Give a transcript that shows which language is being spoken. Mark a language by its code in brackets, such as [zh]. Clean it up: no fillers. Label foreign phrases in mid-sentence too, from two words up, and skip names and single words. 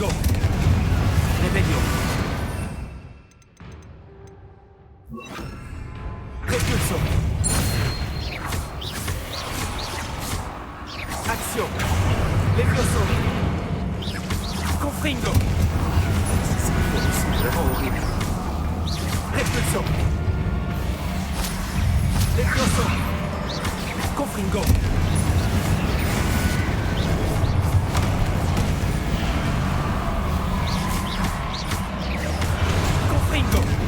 [la] Revelio. Repulso. [fr] Action. [la] Levioso. Confringo. [fr] C'est vraiment horrible. [la] Repulso. Levioso. Confringo. Confringo.